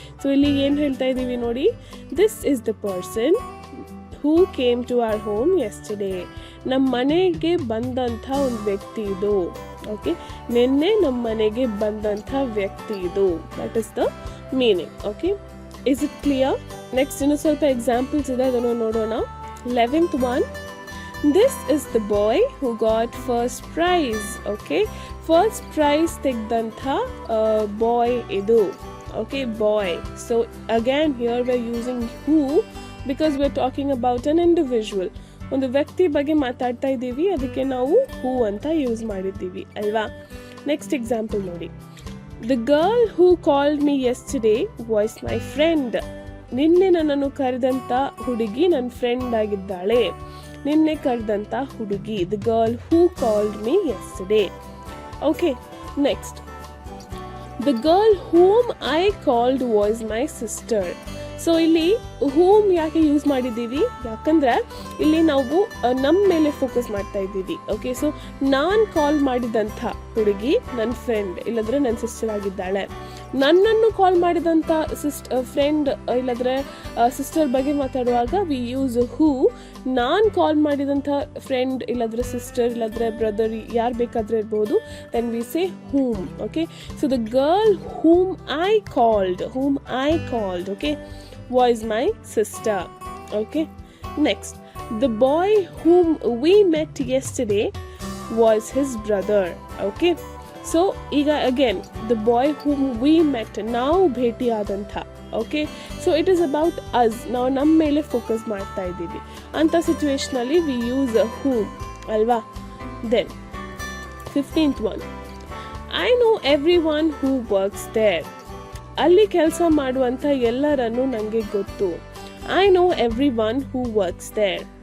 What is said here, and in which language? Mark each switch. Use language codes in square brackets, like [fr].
[kn] So ಇಲ್ಲಿ ಏನು ಹೇಳ್ತಾ ಇದ್ದೀವಿ ನೋಡಿ, [en] this is the person who came to our home yesterday, [kn] ನಮ್ಮ ಮನೆಗೆ ಬಂದಂಥ ಒಂದು ವ್ಯಕ್ತಿ ಇದು. ಓಕೆ, ನಿನ್ನೆ ನಮ್ಮ ಮನೆಗೆ ಬಂದಂಥ ವ್ಯಕ್ತಿ ಇದು. [en] That is the meaning. Okay, is it clear? Next [kn] ಇನ್ನು ಸ್ವಲ್ಪ ಎಕ್ಸಾಂಪಲ್ಸ್ ಇದೆ, ಅದನ್ನು ನೋಡೋಣ. [en] 11th one, this is the boy who got first prize. Okay, first prize [kn] ತೆಗೆದಂಥ ಬಾಯ್ ಇದು. [en] Okay, boy. So again here we are using who because we are talking about an individual. [kn] ಒಂದು ವ್ಯಕ್ತಿ ಬಗ್ಗೆ ಮಾತಾಡ್ತಾ ಇದ್ದೀವಿ, ಅದಕ್ಕೆ ನಾವು ಹೂ ಅಂತ ಯೂಸ್ ಮಾಡಿದ್ದೀವಿ ಅಲ್ವಾ. [en] Next example ನೋಡಿ. The girl who called me yesterday was my friend. [kn] ನಿನ್ನೆ ನನ್ನನ್ನು ಕರೆದಂಥ ಹುಡುಗಿ ನನ್ನ ಫ್ರೆಂಡ್ ಆಗಿದ್ದಾಳೆ. ನಿನ್ನೆ ಕರೆದಂಥ ಹುಡುಗಿ, [en] the girl who called me yesterday. Okay, next. The girl whom I called was my sister. [kn] So ಇಲ್ಲಿ ಹೂಮ್ ಯಾಕೆ ಯೂಸ್ ಮಾಡಿದ್ದೀವಿ, ಯಾಕಂದರೆ ಇಲ್ಲಿ ನಾವು ನಮ್ಮ ಮೇಲೆ ಫೋಕಸ್ ಮಾಡ್ತಾ ಇದ್ದೀವಿ. ಓಕೆ, ಸೊ ನಾನು ಕಾಲ್ ಮಾಡಿದಂಥ ಹುಡುಗಿ ನನ್ನ ಫ್ರೆಂಡ್, ಇಲ್ಲಾಂದರೆ ನನ್ನ ಸಿಸ್ಟರ್ ಆಗಿದ್ದಾಳೆ. ನನ್ನನ್ನು ಕಾಲ್ ಮಾಡಿದಂಥ ಫ್ರೆಂಡ್ ಇಲ್ಲದ್ರೆ ಸಿಸ್ಟರ್ ಬಗ್ಗೆ ಮಾತಾಡುವಾಗ [en] We use who. [kn] ನಾನು ಕಾಲ್ ಮಾಡಿದಂಥ ಫ್ರೆಂಡ್ ಇಲ್ಲದ್ರೆ ಸಿಸ್ಟರ್ ಇಲ್ಲದ್ರೆ ಬ್ರದರ್ ಯಾರು ಬೇಕಾದರೆ ಇರ್ಬೋದು, [en] Then we say whom. Okay, so the girl whom I called, okay, was my sister. Okay, next, the boy whom we met yesterday was his brother. Okay, so ಈಗ again the boy whom we met, [kn] ನಾವು ಭೇಟಿಯಾದಂಥ. Okay, [en] so it is about us, [kn] ನಾವು ನಮ್ಮ ಮೇಲೆ focus ಮಾಡ್ತಾ ಇದ್ದೀವಿ ಅಂಥ ಸಿಚುವೇಶನಲ್ಲಿ we use ಹೂಮ್ ಅಲ್ವಾ. [en] Then 15th one, I know every one who works there. [kn] ಅಲ್ಲಿ ಕೆಲಸ ಮಾಡುವಂಥ ಎಲ್ಲರನ್ನು ನನಗೆ ಗೊತ್ತು. [en] I know every one who works there.